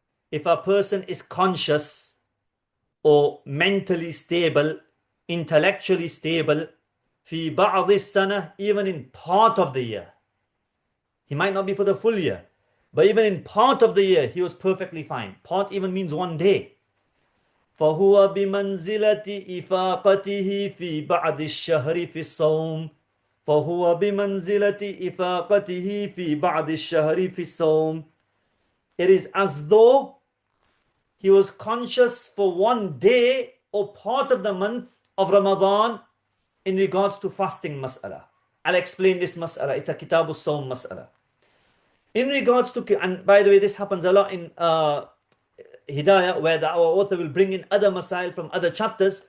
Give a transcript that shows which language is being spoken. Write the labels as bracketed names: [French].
[English] If a person is conscious or mentally stable, intellectually stable, [Arabic] في بعض السنة, [English] even in part of the year. He might not be for the full year, but even in part of the year, he was perfectly fine. Part even means 1 day. [Arabic] فهو بمنزلة إفاقته في بعض الشهر في الصوم. فهو بمنزلة إفاقته في بعض الشهر في الصوم. [English] It is as though he was conscious for 1 day or part of the month of Ramadan in regards to fasting mas'ala. I'll explain this mas'ala. It's a Kitab al-Sawm mas'ala. In regards to, and by the way, this happens a lot in Hidayah, where our author will bring in other masail from other chapters.